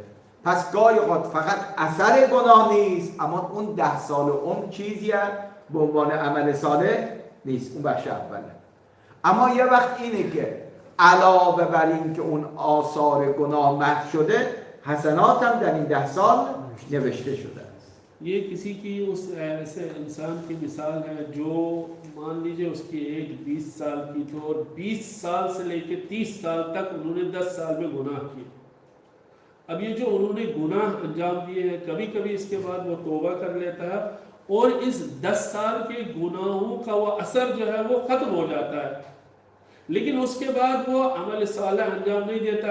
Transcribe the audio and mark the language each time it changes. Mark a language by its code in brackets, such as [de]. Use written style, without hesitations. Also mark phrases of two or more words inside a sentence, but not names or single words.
[fa] پس گاهی اوقات فقط اثر گناه نیست، اما اون 10 سال اون چیزی به عنوان عمل صالح نیست. اون بخش اوله. اما یه وقت اینه که علاوه بر این که اون آثار گناه محو شده، حسنات هم در این 10 سال نوشته شده. [hi] ये किसी की उस ऐसे इंसान की मिसाल है जो मान लीजिए उसकी एज 20 साल की तो और 20 साल से लेकर 30 साल तक उन्होंने 10 साल में गुनाह किए। अब ये जो उन्होंने गुनाह अंजाम दिए हैं, कभी कभी इसके बाद वो तौबा कर लेता है और इस 10 साल के गुनाहों का वो असर जो है वो खत्म हो जाता है, लेकिन उसके बाद वो अमल सालेह अंजाम नहीं देता।